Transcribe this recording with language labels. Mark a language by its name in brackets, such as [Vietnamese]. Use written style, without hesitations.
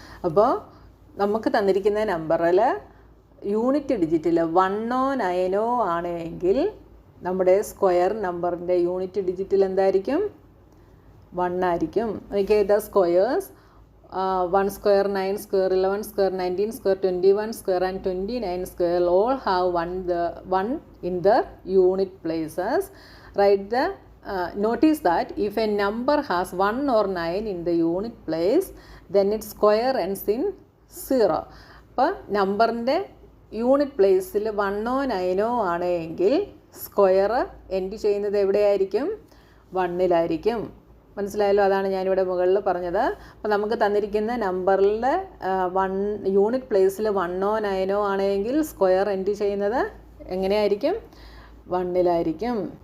[Malayalam] അപ്പോൾ നമുക്ക് തന്നിരിക്കുന്ന നമ്പറിൽ യൂണിറ്റ് ഡിജിറ്റിൽ 1ഓ 9ഓ ആണെങ്കിൽ നമ്മുടെ സ്ക്വയർ നമ്പറിൻ്റെ യൂണിറ്റ് ഡിജിറ്റിൽ എന്തായിരിക്കും? 1 ആയിരിക്കും. [English] Okay, the squares 1 square, 9 square, 11 square, 19 square, 21 square and 29 square all have 1 in the unit places. Write the notice that if a number has 1 or 9 in the unit place then its square ends in 0. [Malayalam] അപ്പോൾ നമ്പറിൻ്റെ unit പ്ലേസിൽ 1ഓ 9ഓ ആണെങ്കിൽ square end ചെയ്യുന്നത് എവിടെയായിരിക്കും? 1ലായിരിക്കും. മനസ്സിലായല്ലോ? അതാണ് ഞാനിവിടെ മുകളിൽ പറഞ്ഞത്. അപ്പോൾ നമുക്ക് തന്നിരിക്കുന്ന നമ്പറിൽ യൂണിറ്റ് പ്ലേസിൽ 1ഓ 9ഓ ആണെങ്കിൽ സ്ക്വയർ എൻഡ് ചെയ്യുന്നത് എങ്ങനെയായിരിക്കും? 1ലായിരിക്കും.